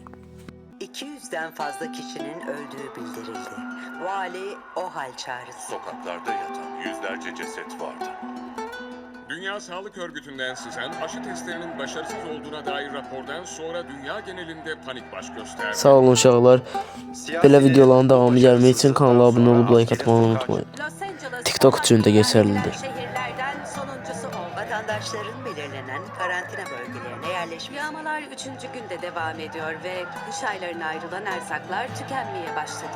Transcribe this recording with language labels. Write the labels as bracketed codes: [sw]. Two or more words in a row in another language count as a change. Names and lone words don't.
[tr] 200'den fazla kişinin öldüğü bildirildi. Vali o hal çağrısı. Sokaklarda yatan yüzlerce ceset vardı. Dünya Sağlık Örgütü'nden sızan aşı testlerinin başarısız olduğuna dair rapordan sonra dünya genelinde panik baş gösterdi. [az] Sağ olun uşaqlar. Belə videoların davamı gəlmək üçün kanala abunə olub like atmayı unutmayın. TikTok üçün də geçerlidir. [tr] Şehirlerden sonuncusu oldu. Vatandaşların belirlenen karantina bölgelerine yerleşmesi. Yağmalar 3. günde devam ediyor ve kış aylarına ayrılan erzaklar tükenmeye başladı.